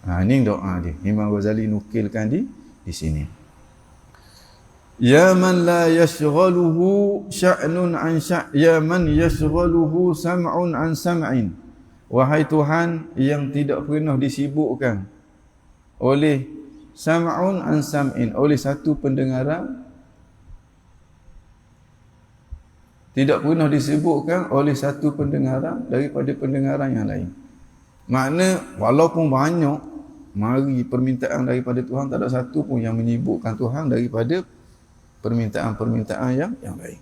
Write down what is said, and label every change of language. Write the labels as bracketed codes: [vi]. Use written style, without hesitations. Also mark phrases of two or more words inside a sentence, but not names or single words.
[ms] Ini doa dia. Imam Ghazali nukilkan di sini. [ar] يا من لا يشغله شأن عن يا من يشغله سمع عن سمع. [ms] Wahai Tuhan yang tidak pernah disibukkan oleh [ar] سمع عن سمع, [ms] oleh satu pendengaran, tidak pernah disibukkan oleh satu pendengaran daripada pendengaran yang lain. Makna walaupun banyak mari permintaan daripada Tuhan, tak ada satu pun yang menyibukkan Tuhan daripada permintaan-permintaan yang lain.